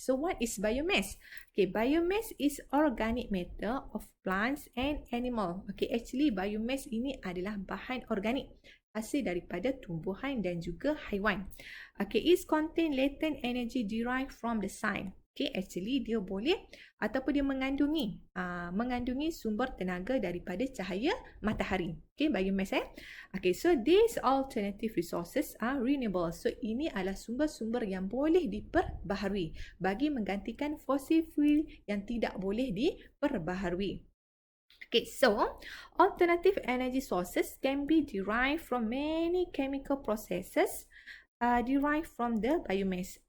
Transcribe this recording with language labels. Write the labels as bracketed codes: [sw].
[en] So what is biomass? Biomass is organic matter of plants and animal. [ms] Actually biomass ini adalah bahan organik hasil daripada tumbuhan dan juga haiwan. [en] It contain latent energy derived from the sun. [ms] Actually dia boleh ataupun dia mengandungi sumber tenaga daripada cahaya matahari. [en] Biomass. So these alternative resources are renewable. [ms] So ini adalah sumber-sumber yang boleh diperbaharui bagi menggantikan fossil fuel yang tidak boleh diperbaharui. [en] So alternative energy sources can be derived from many chemical processes derived from the biomass.